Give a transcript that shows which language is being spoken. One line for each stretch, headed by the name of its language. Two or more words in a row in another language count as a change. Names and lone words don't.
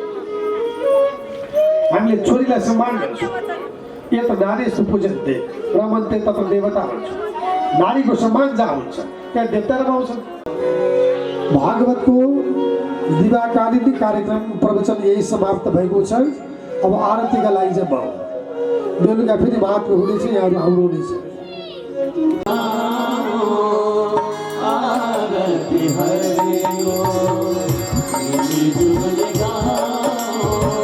Nepali: हामीले छोरीलाई सम्मान गर्छौँ यो त
Sanskrit: नारी सुपूजन्ते रमन्ते तत्र देवता
Nepali: भन्छ नारीको सम्मान जहाँ हुन्छ त्यहाँ देवता रमाउँछन् भागवतको दिवाकालीन कार्यक्रम प्रवचन यही समाप्त भएको छ अब आरतीका लागि चाहिँ भयो बेलुका फेरि महात्मा हुनेछ यहाँहरू आउनु हुनेछ
Hindi: आरती हरे गो मिली जुल गाओ